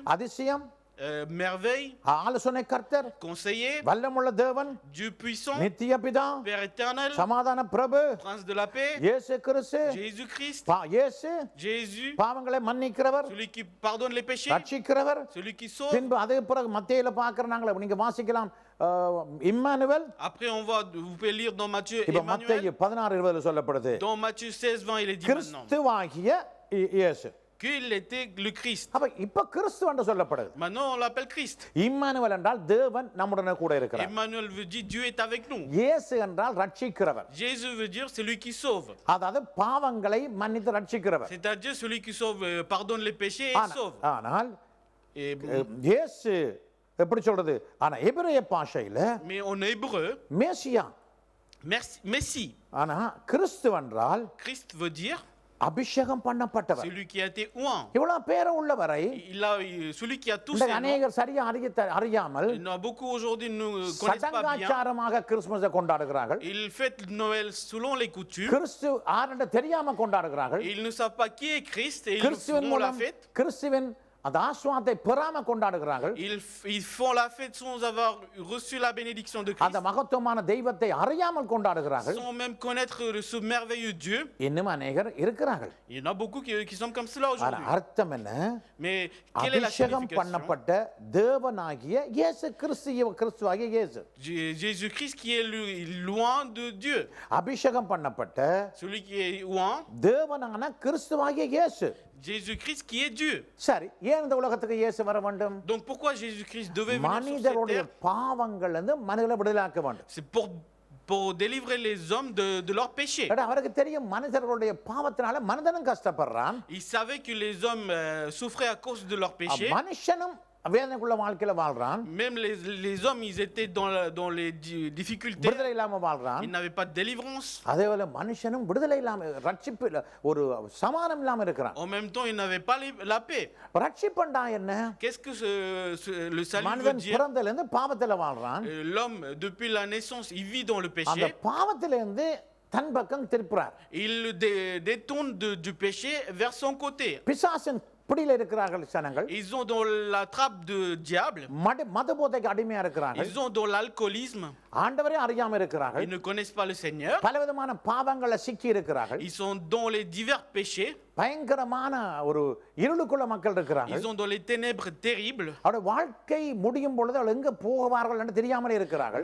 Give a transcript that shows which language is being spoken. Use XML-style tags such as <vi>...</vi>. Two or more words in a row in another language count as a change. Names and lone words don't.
<ta>அதிசயம்,</ta> <fr>merveille,</fr> <ta>ஆலோசனை கர்த்தர்,</ta> <fr>conseiller,</fr> <ta>வல்லமுள்ள தேவன்,</ta> <fr>Dieu puissant,</fr> <ta>நித்திய பிதா,</ta> <fr>Père éternel,</fr> <ta>சமாதான பிரபு,</ta> <fr>Prince de la paix,</fr> <ta>இயேசு கிறிஸ்து,</ta> <fr>Jésus-Christ,</fr> <ta>இயேசு</ta> <fr>Jésus,</fr> <ta>பாவங்களை மன்னிக்கிறவர்,</ta> <fr>celui qui pardonne les péchés,</fr> <ta>ரட்சிக்கிறவர்.</ta> <fr>celui qui sauve.</fr> <ta>பின்பு அதே பிறகு மத்தேயுல பார்க்கறாங்களே, நீங்க வாசிக்கலாம், இம்மானுவேல்.</ta> <fr>Après on va, vous pouvez lire dans Matthieu,</fr> <ta>இப்ப</ta> <fr>Emmanuel.</fr> <ta>மத்தேயு 16:20 சொல்லப்படுது.</ta> <fr>Dans Matthieu 16-20 il est dit maintenant</fr> <ta>கிறிஸ்துவாகிய இயேசு.</ta> <fr>qu'il était le Christ.</fr> <ta>அப்ப இப்ப கிறிஸ்து என்று சொல்லப்படுது.</ta> <fr>Maintenant on l'appelle Christ.</fr> <ta>இம்மானுவேல் என்றால் தேவன் நம்முடனே கூட இருக்கிறார்.</ta> <fr>Emmanuel veut dire Dieu est avec nous.</fr> <ta>இயேசு என்றால் ரட்சிக்கிறவர்.</ta> <fr>Jésus veut dire celui qui sauve.</fr> <ta>அதாவது பாவங்களை மன்னித்து ரட்சிக்கிறவர்.</ta> <fr>C'est-à-dire celui qui sauve, pardonne les péchés et sauve.</fr> <ta>ஆனால்</ta> <fr>Et,</fr> <ta>இயேசு எப்படி சொல்றது? ஆனா எபிரேய பாஷையில</ta> <fr>mais en hébreu,</fr> <ta>மேசியா.</ta> <fr>Messie.</fr> <ta>ஆனா கிறிஸ்து என்றால்</ta> <fr>Christ veut dire</fr> <ta>அபிஷேகம் பண்ணப்பட்டவர்.</ta> <fr>celui qui a été oint.</fr> <ta>இவ்வளவு பேர் உள்ளவரை</ta> <fr>Celui qui a tous</fr> <ta>இந்த</ta> <fr>ces noms.</fr> <ta>அநேகர் சரியா அறியாமல்</ta> <fr>Il y en a beaucoup aujourd'hui ne connaissent pas bien.</fr> <ta>சடங்காச்சாரமாக கிறிஸ்துமஸை கொண்டாடுகிறார்கள்.</ta> <fr>Ils fêtent Noël selon les coutumes.</fr> <ta>கிறிஸ்து ஆரென்று தெரியாம கொண்டாடுகிறார்கள்.</ta> <fr>Ils ne savent pas qui est Christ et ils</fr> <ta>கிறிஸ்துவின்</ta> <fr>font la</fr> <ta>மூலம்</ta> <fr>fête.</fr> <ta>கிறிஸ்துவின் அந்த ஆசீர்வாதத்தை பெறாம கொண்டாடுகிறார்கள்.</ta> <fr>Ils font la fête sans avoir reçu la bénédiction de Christ.</fr> <ta>அந்த மகத்துவமான தெய்வத்தை அறியாமல் கொண்டாடுகிறார்கள்.</ta> <fr>Sans même connaître ce merveilleux Dieu.</fr> <ta>இன்னும் அநேகர் இருக்கிறார்கள்.</ta> <fr>Il y en a beaucoup qui sont comme cela aujourd'hui.</fr> <ta>அர்த்தம் என்ன?</ta> <fr>Mais quelle est la</fr> <ta>அபிஷேகம்</ta> <fr>signification?</fr> <ta>பண்ணப்பட்ட தேவனாகிய இயேசு கிறிஸ்துவாகிய இயேசு.</ta> <fr>Jésus-Christ qui est loin de Dieu.</fr> <ta>அபிஷேகம் பண்ணப்பட்ட</ta> <fr>Celui qui est loin.</fr> <ta>தேவனான கிறிஸ்துவாகிய இயேசு.</ta> <fr>Jésus-Christ qui est Dieu.</fr> <ta>சரி, ஏன் இந்த உலகத்துக்கு இயேசு வர வேண்டும்?</ta> <fr>Donc pourquoi Jésus-Christ devait venir sur cette</fr> <ta>மனிதருடைய</ta> <fr>terre?</fr> <ta>பாவங்கள் இருந்து மனிதர்களை விடுதலாக்க வேண்டும்.</ta> <fr>C'est pour délivrer les hommes de leurs péchés.</fr> <ta>அவருக்கு தெரியும் மனிதர்களுடைய பாவத்தினால மனிதனும் கஷ்டப்படுறான்.</ta> <fr>Il savait que les hommes souffraient à cause de leurs péchés.</fr> <ta>மனுஷனும் வேதனைக்குள்ள வாழ்க்கையில வாழ்றான்.</ta> <fr>Même les hommes, ils étaient dans les difficultés.</fr> <ta>விடுதலை இல்லாம வாழ்றான்.</ta> <fr>Ils n'avaient pas de délivrance.</fr> <ta>அதேபோல மனுஷனும் விடுதலை இல்லாம ரட்சிப்பு ஒரு சமாதானம் இல்லாம இருக்கிறான்.</ta> <fr>En même temps, ils n'avaient pas la paix.</fr> <ta>ரட்சிப்பண்டா என்ன?</ta> <fr>Qu'est-ce que le salut veut</fr> <ta>மனிதன்</ta> <fr>dire?</fr> <ta>பிறந்தல இருந்து பாவத்துல வாழ்றான்.</ta> <fr>L'homme, depuis la naissance, il vit dans le</fr> <ta>அந்த</ta> <fr>péché.</fr> <ta>பாவத்துல இருந்து தன் பக்கம் திருப்புறார்.</ta> <fr>Il le détourne du péché vers son côté.</fr> <ta>பிசாசின் பிடியில இருக்கிறார்கள் ஜனங்கள்.</ta> <fr>Ils ont dans la trappe de diable.</fr> <ta>மதபோதைக்கு அடிமையா இருக்கிறார்கள்.</ta> <fr>Ils ont dans l'alcoolisme.</fr> <ta>ஆண்டவரே அறியாம இருக்கிறார்கள்.</ta> <fr>Ils ne connaissent pas le Seigneur.</fr> <ta>பலவிதமான பாவங்களை சிக்கி இருக்கிறார்கள்.</ta> <fr>Ils sont dans les divers péchés.</fr> <ta>பயங்கரமான ஒரு இருளுக்குள்ள மக்கள் இருக்கிறார்கள்.</ta> <fr>Ils sont dans les ténèbres terribles.</fr> <ta>அவருடைய வாழ்க்கை முடியும் பொழுது அவர்கள் எங்க போவார்கள் என்று தெரியாமலே இருக்கிறார்கள்.</ta>